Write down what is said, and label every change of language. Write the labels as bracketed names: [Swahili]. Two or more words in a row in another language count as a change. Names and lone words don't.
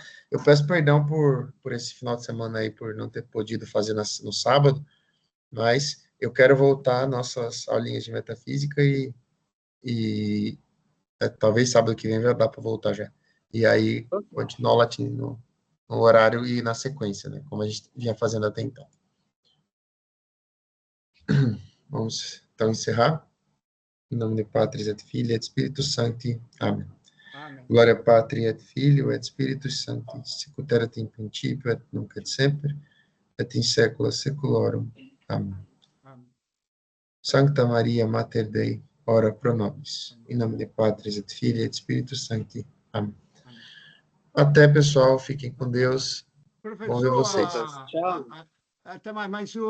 [Portuguese] Eu peço perdão por esse final de semana aí, por não ter podido fazer no sábado, mas eu quero voltar às nossas aulinhas de metafísica e talvez sábado que vem já dá para voltar já. E aí continuar o latim no horário e na sequência, né? Como a gente vinha fazendo até então. Vamos então encerrar. Em nome de [Latin] Patris et Filii et Spiritus Sancti. Amém. Amém. Glória Patri et Filio et Spiritus Sancti, sicut erat in principio et nunc et semper, et in saecula saeculorum. Amém. Amém. Sancta Maria, Mater Dei, ora pro nobis. In [Portuguese] nome de [Latin] Patris et Filii et Spiritus Sancti. [Portuguese] Amém. Até, pessoal. Fiquem com Deus. Professor, Bom ver vocês. Tchau. até mais. Mas